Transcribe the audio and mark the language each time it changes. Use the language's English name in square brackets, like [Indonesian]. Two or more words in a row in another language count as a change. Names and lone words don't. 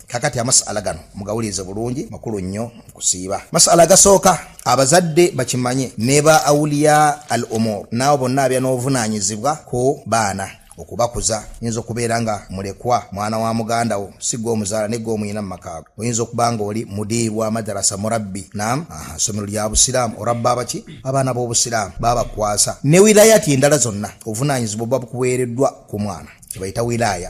[Ganda] kakati amasala gano mugawulize bulungi makulu nnyo kusiiba. Masala gasooka abazadde bakimanye ne ba [Arabic] أولياء الأمور [Ganda] nabo bonna abya n'obuvunaanyizibwa ku baana okubakuza. Oyinza okubeera nga mulekwa mwana wa muganda wo sigwa omuzaala negwa omuyina mu makaago. Oyinza okuba nga oli mudiiru wa madarasa murabbi ssomero lya busiraamu orabba abaki abaana b'obusiraamu babakwasa ne wilayati endala zonna obuvunaanyizibwa buba bukuweereddwa ku mwana kibayita wilaya.